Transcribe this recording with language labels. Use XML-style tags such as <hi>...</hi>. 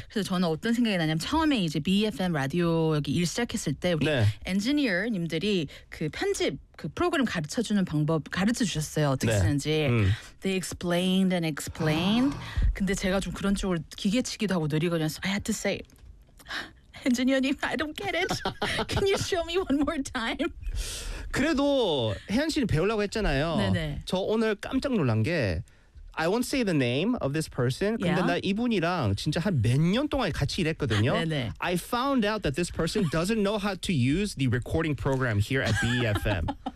<ko>그래서 저는 어떤 생각이 나냐면 처음에 이제 BFM 라디오 여기 일 시작했을 때 우리 엔지니어님들이 그 편집 그 프로그램 가르쳐주는 방법 가르쳐주셨어요. 어떻게 쓰는지.</ko> <en>They explained and explained.</en> <ko>근데 제가 좀 그런 쪽으로 기계치기도 하고 느리거든요.</ko> <en>So I had to say, 엔지니어님, I don't get it. Can you show me one more time?</en> <ko>그래도 혜연 씨는 배우려고 했잖아요. 네네. 저 오늘 깜짝 놀란 게</ko> <en>I won't say the name of this person.</en> <ko>근데 나 이분이랑 진짜 한 몇 년 동안 같이 일했거든요. 네네.</ko> <en>I found out that this person doesn't know how to use the recording program here at BEFM.</en>